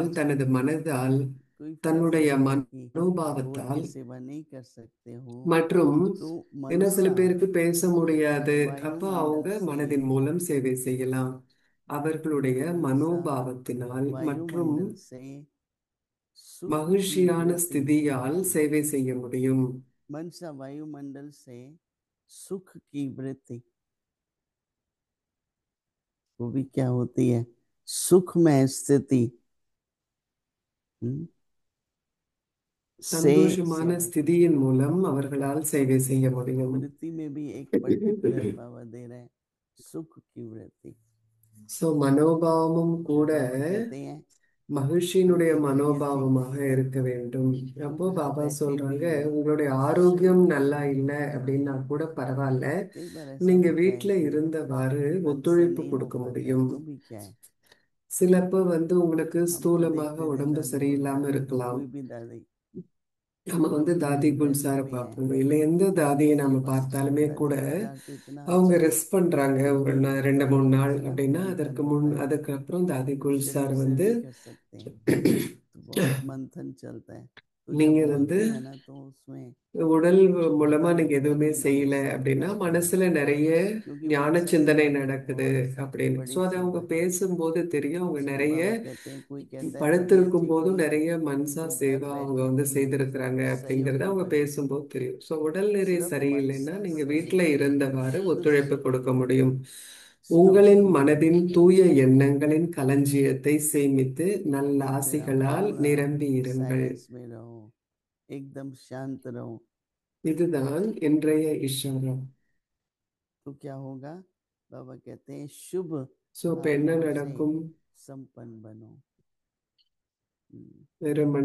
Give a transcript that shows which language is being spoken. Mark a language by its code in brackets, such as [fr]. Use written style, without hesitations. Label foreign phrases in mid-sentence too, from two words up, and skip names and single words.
[hi] सकता, [ta] தனது மனதால், [hi] कोई [ta] தன்னுடைய [hi] कहते हैं कि बोल के [ta] மனோபாவத்தால் [hi] सेवा नहीं कर सकते हो, [ta] மற்றும் [hi] तो [ta] என்ன சில [hi] मनसा [ta] பேருக்கு பேச முடியாது, அப்ப அவங்க [hi] वायुमंडल से [ta] மனதின் மூலம் சேவை செய்யலாம். அவர்களுடைய [hi] मनसा [ta] மனோபாவத்தினால் மற்றும் [hi] वायुमंडल से सुख की [ta] மகிழ்ச்சியான [hi] वृत्ति, [ta] ஸ்திதியால் சேவை செய்ய முடியும். [hi] मनसा वायुमंडल से सुख की वृत्ति, वो भी क्या होती है, सुख में स्थिति से [ta] சந்தோஷமான [hi] सेवा करें। [ta] ஸ்திதியின் மூலம் அவர்களால் சேவை செய்ய முடியும். [hi] वृत्ति में भी एक पर्टिकुलर बाबा दे रहे हैं, सुख की वृत्ति। [ta] சோ மனோபாவமும் கூட [hi] बाबा कहते हैं [ta] மகிழ்ச்சியினுடைய [hi] उनकी तबीयत ठीक [ta] மனோபாவமாக [hi] नहीं है, [ta] இருக்க வேண்டும். [hi] वो [ta] அப்போ [hi] घर [ta] பாபா [hi] बैठे भी [ta] சொல்றாங்க, உங்களுடைய ஆரோக்கியம் நல்லா இல்லை அப்படின்னா கூட பரவாயில்ல, [hi] कई बार ऐसा [ta] நீங்க [hi] होता है [ta] வீட்ல [hi] कि [ta] இருந்தவாறு [hi] ढंग से [ta] ஒத்துழைப்பு [hi] नहीं हो [ta] கொடுக்க [hi] पाता है [ta] முடியும். [hi] तो भी क्या है, [ta] சிலப்போ உங்களுக்கு [hi] हमको [ta] ஸ்தூலமாக [hi] देखते थे [ta] உடம்பு [hi] दादी [ta] சரியில்லாம [hi] गुलजार को, [ta] இருக்கலாம். [hi] कोई भी दादी, [ta] நம்ம தாதி குல் [hi] वैसे [ta] சாரை [hi] भी है। [ta] பார்ப்போம், இல்லை எந்த தாதியை நம்ம பார்த்தாலுமே கூட [hi] दादी गुलजार तो इतना [ta] அவங்க [hi] अच्छा [ta] ரெஸ்ட் பண்றாங்க ஒரு [hi] कि [ta] 2-3 நாள் [hi] इतना [ta] அப்படின்னா, [hi] काम कर [ta] அதற்கு [hi] लेता है, [ta] அதுக்கப்புறம் தாதி குல் [hi] शरीर [ta] சார் [hi] से [ta] வந்து [hi] नहीं कर सकते हैं, तो बहुत मंथन चलता है। तो जब [ta] நீங்க [hi] बोलते हैं ना तो उसमें [ta] உடல் மூலமா [hi] बताने [ta] நீங்க [hi] का [ta] எதுவுமே [hi] भी [ta] செய்யல [hi] मनुष्य [ta] அப்படின்னா, [hi] तैयार नहीं है, [ta] மனசுல நிறைய [hi] क्योंकि वो [ta] ஞான சிந்தனை [hi] सत्संग में [ta] நடக்குது [hi] बहुत [ta] அப்படின்னு. ஸோ [hi] बड़ी [ta] அதை அவங்க [hi] सेवा है। [ta] பேசும்போது தெரியும், அவங்க [hi] इसलिए [ta] நிறைய [hi] बाबा कहते हैं, कोई कहता है तबीयत [ta] படுத்திருக்கும் [hi] ठीक [ta] போதும் [hi] नहीं है [ta] நிறைய மன்சா [hi] तो घर [ta] சேவா அவங்க [hi] बैठे भी [ta] செய்திருக்கிறாங்க [hi] सहयोग [ta] அப்படிங்கறத [hi] भी [ta] அவங்க [hi] कर सकते [ta] பேசும்போது [hi] हैं। [ta] தெரியும். ஸோ உடல்நிலை [hi] सिर्फ [ta] சரியில்லைன்னா [hi] मनसा [ta] நீங்க [hi] से [ta] வீட்டுல இருந்தவாறு [hi] शुद्ध [ta] ஒத்துழைப்பு கொடுக்க [hi] संकल्प [ta] முடியும். [hi] स्टॉक [ta] உங்களின் [hi] कीजिए, [ta] மனதின் தூய எண்ணங்களின் களஞ்சியத்தை சேமித்து நல்ல [hi] तो फिर आप [ta] ஆசிகளால் [hi] पूरा [ta] निரம்பி இருங்கள். [hi] साइलेंस में रहो, एकदम शांत रहो, [ta] இதுதான் இன்றைய இஷாரா. [hi] तो क्या होगा? बाबा कहते हैं शुभ [ta] ஸோ இப்போ என்ன [hi] भावनाओं से [ta] நடக்கும்? [hi] संपन्न बनो, [ta] வெறுமனே